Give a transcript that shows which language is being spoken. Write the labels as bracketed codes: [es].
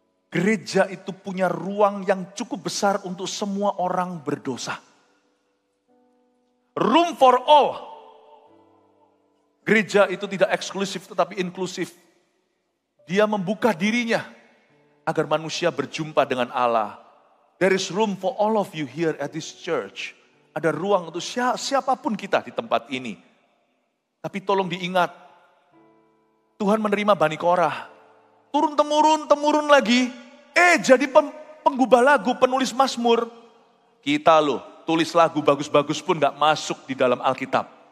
[id] Gereja itu punya ruang yang cukup besar untuk semua orang berdosa. [en] Room for all. [id] Gereja itu tidak eksklusif tetapi inklusif. Dia membuka dirinya agar manusia berjumpa dengan Allah. [en] There is room for all of you here at this church. [id] Ada ruang untuk siapapun kita di tempat ini. Tapi tolong diingat, Tuhan menerima Bani Korah. Turun-temurun lagi. Jadi penggubah lagu, penulis Mazmur. Kita loh, tulis lagu bagus-bagus pun gak masuk di dalam Alkitab.